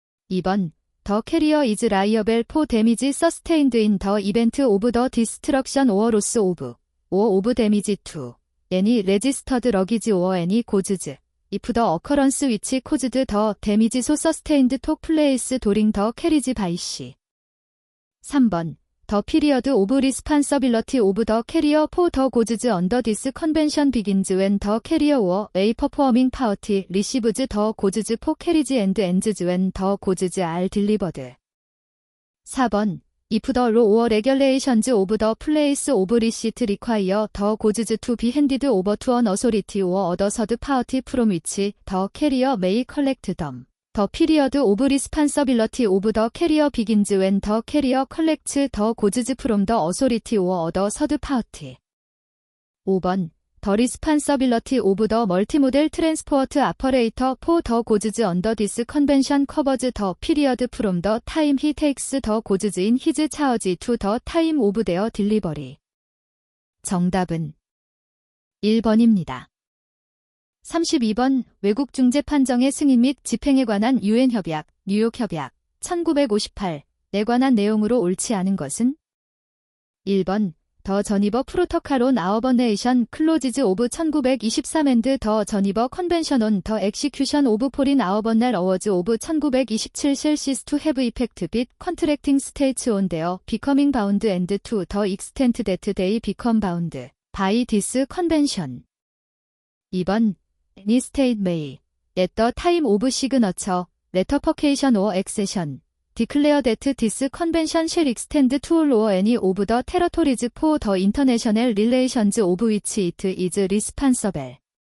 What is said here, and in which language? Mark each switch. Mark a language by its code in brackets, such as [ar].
[en] 2번 더 캐리어 이즈 라이어벨 포 데미지 서스테인드 인 더 이벤트 오브 더 디스트럭션 오어 로스 오브 데미지 투 애니 레지스터드 러기지 오어 애니 고즈즈 if the occurrence which caused the damage so sustained took place during the carriage by sea. 3번 The period of responsibility of the carrier for the goods under this convention begins when the carrier or a performing party receives the goods for carriage and ends when the goods are delivered. 4번 If the law or regulations of the place of receipt require the goods to be handed over to an authority or other third party from which the carrier may collect them, the period of responsibility of the carrier begins when the carrier collects the goods from the authority or other third party. 5번 The responsibility of the multimodal transport operator for the goods under this convention covers the period from the time he takes the goods in his charge to the time of their delivery. [ko] 정답은 1번입니다. 32번 외국 중재 판정의 승인 및 집행에 관한 유엔 협약, 뉴욕 협약 1958에 관한 내용으로 옳지 않은 것은 [en] 1번 더 저니버 프로토칼 온 아어버네이션 클로지즈 오브 1923 앤드 더 저니버 컨벤션 온 더 엑시큐션 오브 포린 아어버넬 어워즈 오브 1927 셀시스 투 헤브 이펙트 빛 컨트랙팅 스테이츠 온 데어 비커밍 바운드 앤드 투 더 익스텐트 데트 데이 비컴 바운드 바이 디스 컨벤션. 2번 Any state may at the time of signature, ratification or accession declare that this convention shall extend to all or any of the territories for the international relations of which it is responsible.